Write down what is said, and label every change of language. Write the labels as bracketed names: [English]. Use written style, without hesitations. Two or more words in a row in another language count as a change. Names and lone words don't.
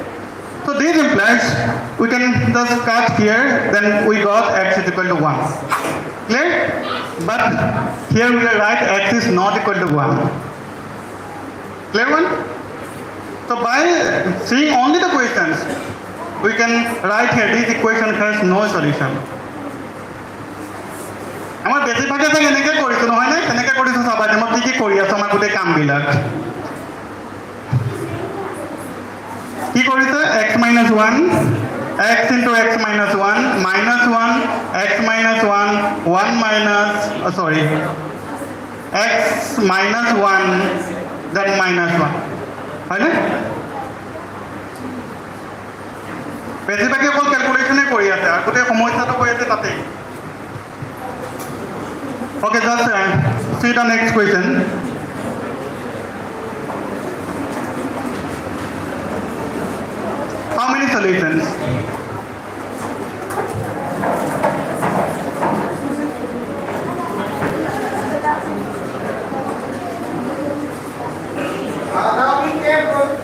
[English] So this implies we can just cut here, then we got x is equal to 1. Clear? But here we will write x is not equal to 1. Clear one? So by seeing only the questions, we can write here this equation has no solution. [Assamese] আমাৰ বেছিভাগে যে এনেকৈ কৰিছোঁ নহয় নে? এনেকৈ কৰিছোঁ চাবা যে মই কি কৰি আছোঁ আমাৰ গোটেই কামবিলাক। কি কৰিছে [English] x minus 1 x into x minus 1 minus 1 x minus 1 1 minus x minus 1 then minus 1 [Assamese] হয় নে? বেছিভাগে অকল ক্যালকুলেশনে কৰি আছে আৰু গোটেই সমস্যাটো কৰি আছে তাতে। [English] Okay, just see the next question. How many solutions? Now be careful.